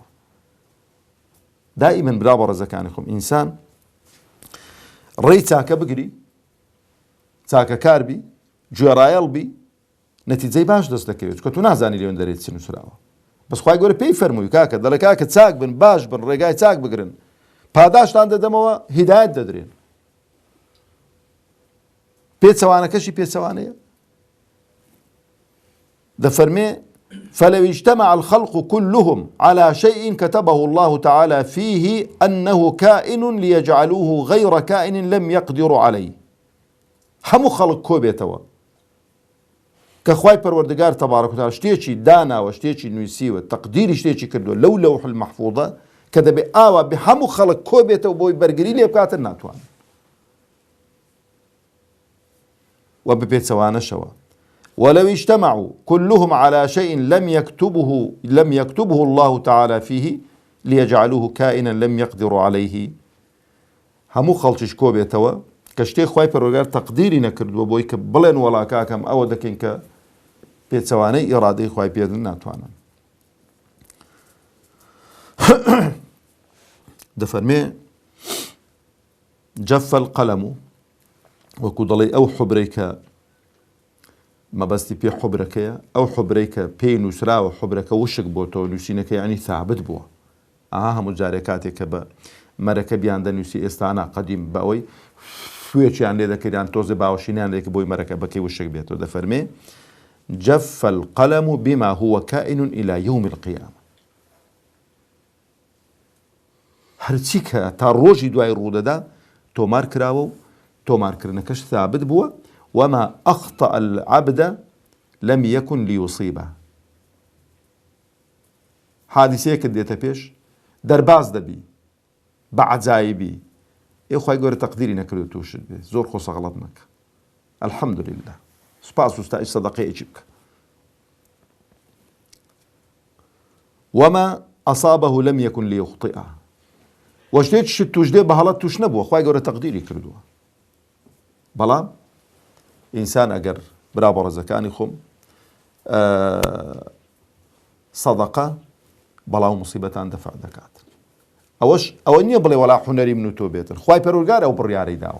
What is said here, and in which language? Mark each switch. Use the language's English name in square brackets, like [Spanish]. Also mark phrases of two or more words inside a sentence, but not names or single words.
[Central Kurdish] دائیمەن برا بەڕێزەکانی خۆم ئینسان ڕێی چاکە بگری، چاکە کار بی، گوێڕایەڵ بی، نەتیجەی باش دەست دەکەوێت، چونکە تو نازانی لێوێن دەرێت چی نووسراوە. بەس خوای گەورە پێی فەرمووی کاکە دەڵێ کاکە چاک بن، باش بن، ڕێگای چاک بگرن، پاداشتان دەدەمەوە، هیدایەت دەدرێن. پێچەوانەکەشی پێچەوانەیە دەفەرمێ [Arabic] فلو اجتمع الخلق كلهم على شيء كتبه الله تعالى فيه أنه كائن ليجعلوه غير كائن لم يقدروا عليه. [Central Kurdish] هەموو خەڵک کۆبێتەوە کە خوای پەروەردگار تەبارەک و تەعالە شتێکی داناوە، شتێکی نووسیوە، تەقدیری شتێکی کردووە لەو لەوح المەحفوظە کە دەبێ ئاوا بێ هەموو خەڵک کۆبێتەوە بۆی بەرگری لێ بکاتن، ناتوانن و بپێچەوانەشەوە. [Arabic] ولو اجتمعوا كلهم على شيء لم يكتبه الله تعالى فيه ليجعلوه كائنا لم يقدروا عليه. [Central Kurdish] هەموو خەڵکیش کۆبێتەوە کە شتێک خوای پەروەردگار تەقدیری نەکردووە بۆی کە بڵێن وەڵا کاکەم ئەوە دەکەین کە پێچەوانەی ئیرادەی خوای پێدن ناتوانن. دەفەرمێ [Arabic] جەفە القەلەم، [Central Kurdish] وەکو دەڵێ ئەو حوبرەی کە مەبەستی پێ حوبرەکەیە، ئەو حوبرەی کە پێی نووسراوە حوبرەکە وشک بۆتەوە، نووسینەکە یعنی ثابت بووە. هەموو جارێک کاتێک کە بە مەرەکە بیان دەنووسی ئێستانە قەدیم بە ئەوەی شوێکیان لێ دەکەیان تۆزێ باوەشینیان لێک بۆی مەرەکە بەکەی وشک بێتەوە. [Arabic] دەفەرمێ جەفە القەلەم بما هو كائن إلى يوم القيامة. [Central Kurdish] هەرچی کە تا ڕۆژی دوای ڕوودەدا تۆمار کراوە و تۆمارکردنەکەش ثابت بووە. [Arabic] وما أخطأ العبد لم يكن ليصيبه. [Central Kurdish] حادثەیەکت دێتە پێش دەرباز دەبی بە عەجایبی، خوای گەورە تەقدیری نەکردو تووشت بێ، زۆر خۆسە غەڵەت مەکە، الحەمدولله، سوپاس و ستایش سەدەقەیەکی بکە. [Arabic] وما أصابه لم يكن ليخطئه. [Central Kurdish] و شتێک شت توش دێ بە هەڵەت توش نەبووە، خوای گەورە تەقدیری کردووە. بەڵام ئینسان ئەگەر برا بەڕێزەکانی خۆم سەدەقە بەڵاو موسیبەتان دەفع دەکات. ئەوە نییە بڵێ وەڵا حونەری من و تۆ بێتن، خوای پەروەردگار ئەو بڕیارەی داوە.